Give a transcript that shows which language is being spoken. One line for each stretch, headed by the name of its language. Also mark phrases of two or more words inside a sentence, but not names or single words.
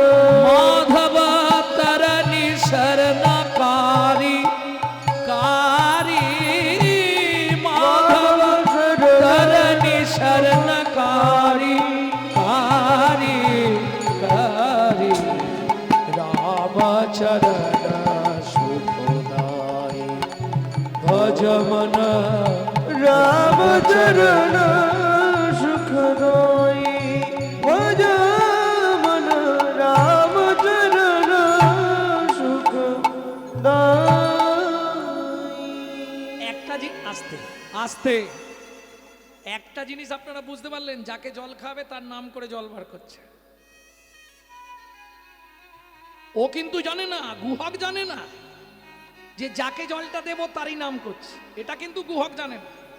Hindi: माधव तरनि शरणकारी कारी माधव तरनि शरणकारी कारी कारी रामचरण सुखदाय भजमन रामचरण सुखदायी भज मन रामचरण सुखदायी
Bangla: একটা আস্তে আস্তে একটা জিনিস আপনারা বুঝতে পারলেন, যাকে জল খাবে তার নাম করে জল বার করছে। ও কিন্তু জানে না, গুহক জানে না যে যাকে জলটা দেব তারই নাম করছে, এটা কিন্তু গুহক জানে না।